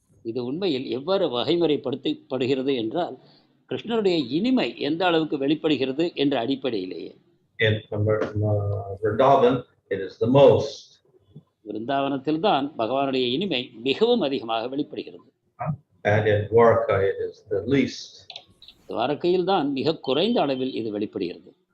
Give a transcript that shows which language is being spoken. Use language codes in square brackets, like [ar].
[ta] இது உண்மையில் எவ்வாறு வகைமுறைப்படுத்தப்படுகிறது என்றால் கிருஷ்ணருடைய இனிமை எந்த அளவுக்கு வெளிப்படுகிறது என்ற அடிப்படையிலேயே. [en] In Vrindavan it is the most. [ta] விருந்தாவனத்தில் தான் பகவானுடைய இனிமை மிகவும் அதிகமாக வெளிப்படுகிறது. [en] And in Dwaraka it is the least. [ta] துவாரகையில் தான் மிக குறைந்த அளவில் இது வெளிப்படுகிறது.